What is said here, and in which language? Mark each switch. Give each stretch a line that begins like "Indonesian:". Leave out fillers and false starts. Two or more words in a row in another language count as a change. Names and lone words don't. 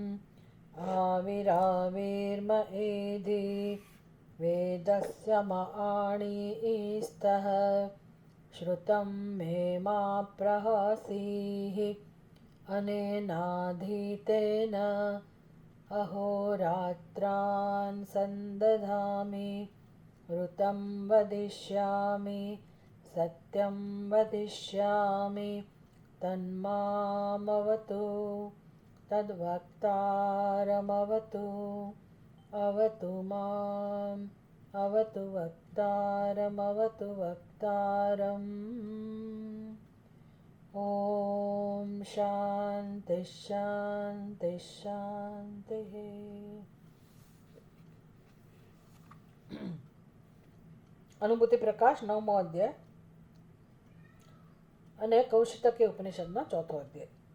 Sanskrit: आविराविर्म एधि वेदस्य मणिस्तः श्रुतं मे मा प्रहसीः अनेनाधीतेन अहोरात्रान् सन्दधामि ऋतं वदिष्यामि सत्यं वदिष्यामि तन्मामवतु तद्वक्तारमवतु अवतु माम् अवतु वक्तारमवतु वक्तारम्। શાંતિ શાંતિ શાંતિ.
Gujarati: અનુભૂતિ પ્રકાશ 9મો અધ્યાય અને કૌશિતકી ઉપનિષદનો 4થો અધ્યાય.